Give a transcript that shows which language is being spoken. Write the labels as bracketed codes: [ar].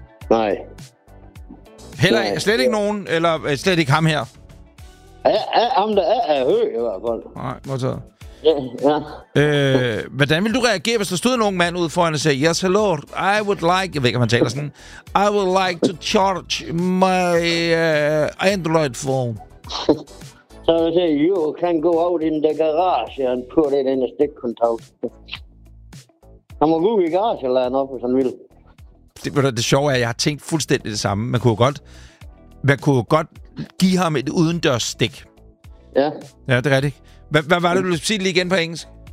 [da] Nej. Heller ikke? Slet ikke nogen? Eller slet ikke ham her? Ham der er høj, i hvert fald. Nej, modtaget. Ja. Hvordan ville du reagere, hvis der stod en ung mand ude foran og sagde, [en] yes, hello, I would like... [da] Jeg ved ikke, om han taler sådan. [en] I would like to charge my Android phone. [da] Så vil jeg sige, [en] you can go out in the garage and put it in a stick contact. [da] Han må gå i garage eller noget, hvis han vil. Det sjove er, at jeg har tænkt fuldstændig det samme. Man kunne godt give ham et udendørs stik. Ja. Ja, det er rigtigt. Hvad var det, du ville sige lige igen på engelsk?